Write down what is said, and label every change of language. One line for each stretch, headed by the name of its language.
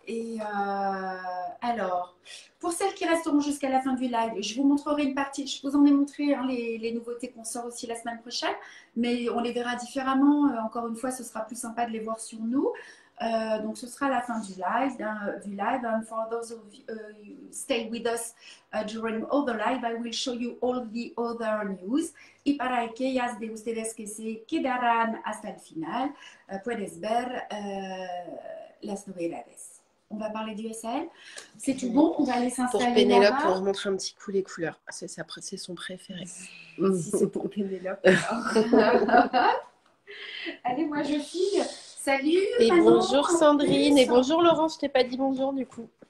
French: Et alors, pour celles qui resteront jusqu'à la fin du live, je vous montrerai une partie. Je vous en ai montré les nouveautés qu'on sort aussi la semaine prochaine, mais on les verra différemment. Encore une fois, ce sera plus sympa de les voir sur nous. Donc ce sera la fin du live.
English: And for those of you stay with us during all the live, I will show you all the other news.
Spanish: Y para aquellas de ustedes que se quedarán hasta el final, puedes ver las novedades.
French: On va parler du SL. C'est tout bon, on va aller s'installer. Pour Pénélope, on va montrer un petit coup les couleurs. C'est son préféré. Si c'est pour Pénélope. Allez, moi je file. Salut et Manon, bonjour Sandrine et bonjour Laurence, je t'ai pas dit bonjour du coup.